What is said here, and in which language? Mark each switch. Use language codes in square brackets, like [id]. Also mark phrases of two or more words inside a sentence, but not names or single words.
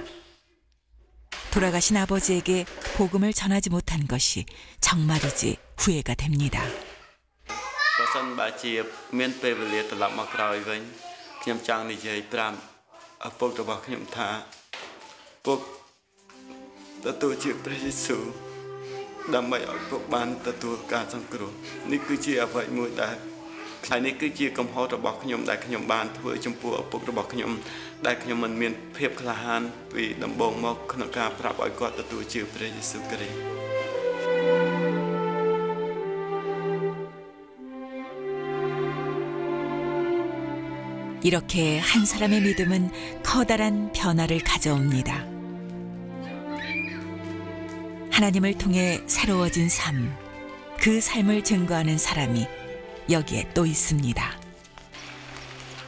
[ko] 돌아가신 아버지에게 복음을 전하지 못한 것이 정말이지 후회가 됩니다. [km] បើសិនបើជាមានពេលវេលាត្រឡប់មកក្រោយវិញខ្ញុំចង់និយាយប្រាប់ឪពុករបស់ខ្ញុំថាពុកទទួលជាព្រះយេស៊ូវដើម្បីឲ្យពុកបានទទួលការសង្គ្រោះនេះគឺជាអ្វីមួយដែលហើយនេះគឺជាកំហុសរបស់ខ្ញុំដែលខ្ញុំបានធ្វើចំពោះឪពុករបស់ខ្ញុំដែលខ្ញុំមិនមានភាពក្លាហានពីដំបូងមកក្នុងការប្រាប់ឲ្យគាត់ទទួលជាព្រះយេស៊ូវគ្រីស្ទ [ko] 이렇게 한 사람의 믿음은 커다란 변화를 가져옵니다. 하나님을 통해 새로워진 삶, 그 삶을 증거하는 사람이 여기에 또 있습니다.